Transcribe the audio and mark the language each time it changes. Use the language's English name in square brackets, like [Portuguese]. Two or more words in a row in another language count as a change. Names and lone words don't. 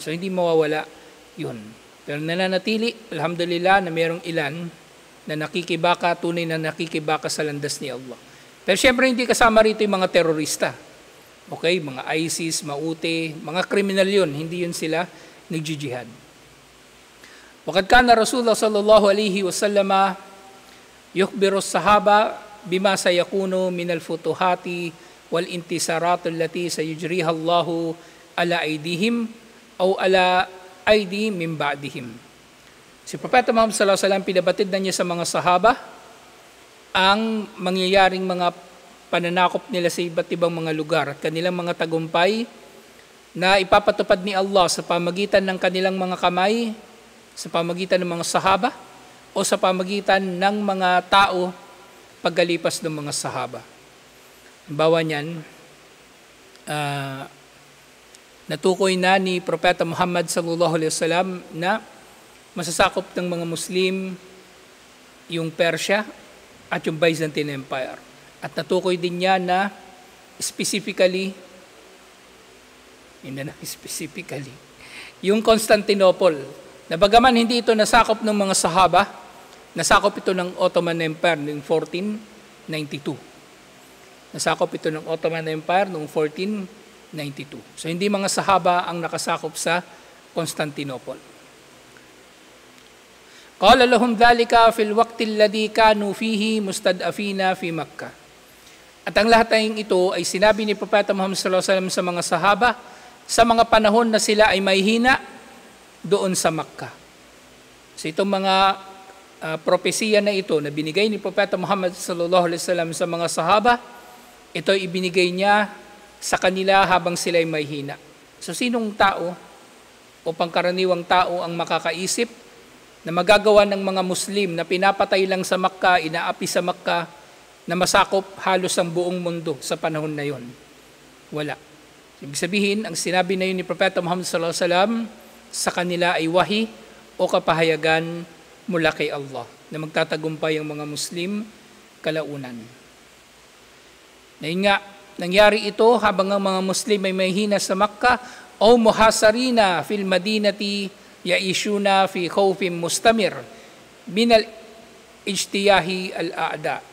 [Filipino] So hindi mawawala yun. Pero nananatili, alhamdulillah, na merong ilan na nakikibaka, tunay na nakikibaka sa landas ni Allah. Pero syempre hindi kasama rito yung mga terorista. Okay, mga ISIS, Maute, mga kriminal yun, hindi yun sila nagjijihad. [Arabic] وقد كان رسول الله صلى الله عليه وسلم يخبر الصحابة بما سيكون من الفتوحات والانتصارات التي سيجريها الله على أيديهم أو على أيدي من بعدهم. [Filipino] Si Propeta Muhammad [Arabic] صلى الله عليه وسلم [Filipino] pinabatid na niya sa mga sahaba ang mangyayaring mga pananakop nila sa iba't ibang mga lugar at kanilang mga tagumpay na ipapatupad ni Allah sa pamagitan ng kanilang mga kamay, sa pamagitan ng mga sahaba o sa pamagitan ng mga tao paggalipas ng mga sahaba. Halimbawa niyan, natukoy na ni Propeta Muhammad [Arabic] صلى الله عليه وسلم [Filipino] na masasakop ng mga Muslim yung Persia at yung Byzantine Empire. At natukoy din niya na specifically, yung Constantinople, na bagaman hindi ito nasakop ng mga sahaba, nasakop ito ng Ottoman Empire noong 1492. Nasakop ito ng Ottoman Empire noong 1492. So hindi mga sahaba ang nakasakop sa Constantinople. [Arabic] قال لهم ذلك في الوقت الذي كانوا فيه مستضعفين في مكة. [Filipino] At ang lahat ng ito ay sinabi ni Propeta Muhammad [Arabic] صلى الله عليه وسلم [Filipino] sa mga sahaba sa mga panahon na sila ay may hina doon sa Makkah. So itong mga propesiya na ito na binigay ni Propeta Muhammad [Arabic] صلى الله عليه وسلم [Filipino] sa mga sahaba, ito ay ibinigay niya sa kanila habang sila ay may hina. So sinong tao o pangkaraniwang tao ang makakaisip na magagawa ng mga Muslim na pinapatay lang sa Makkah, inaapi sa Makkah, na masakop halos ang buong mundo sa panahon na yon? Wala. Ibig sabihin, ang sinabi na yun ni Propeta Muhammad [Arabic] صلى الله عليه وسلم [Filipino] sa kanila ay wahi o kapahayagan mula kay Allah na magtatagumpay ang mga Muslim kalaunan. Ngayon nga, nangyari ito habang ang mga Muslim ay may hina sa Makkah o [Arabic] محاصرين في المدينة يعيشون في خوف مستمر من الاجتياح الأعداء.